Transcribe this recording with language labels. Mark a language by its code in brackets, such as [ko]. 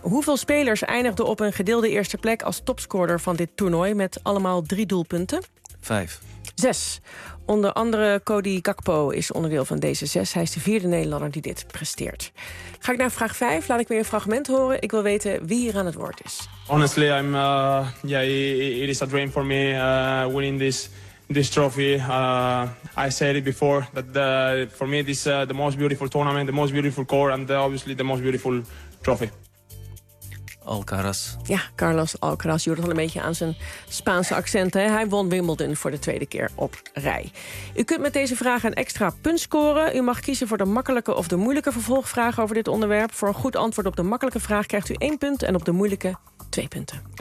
[nl] Hoeveel spelers eindigden op een gedeelde eerste plek als topscorer van dit toernooi met allemaal 3 doelpunten? 5. 6. Onder andere Cody Gakpo is onderdeel van deze 6. Hij is de 4e Nederlander die dit presteert. Ga ik naar vraag 5. Laat ik weer een fragment horen. Ik wil weten wie hier aan het woord is. [en] Honestly, it is a dream for me winning this trophy. I said it before that for me this is the most beautiful tournament, the most beautiful court and obviously the most beautiful trophy. [nl] Alcaraz. Ja, Carlos Alcaraz. Je hoort al een beetje aan zijn Spaanse accent. Hè? Hij won Wimbledon voor de 2e keer op rij. U kunt met deze vraag een extra punt scoren. U mag kiezen voor de makkelijke of de moeilijke vervolgvraag over dit onderwerp. Voor een goed antwoord op de makkelijke vraag krijgt u 1 punt... en op de moeilijke 2 punten.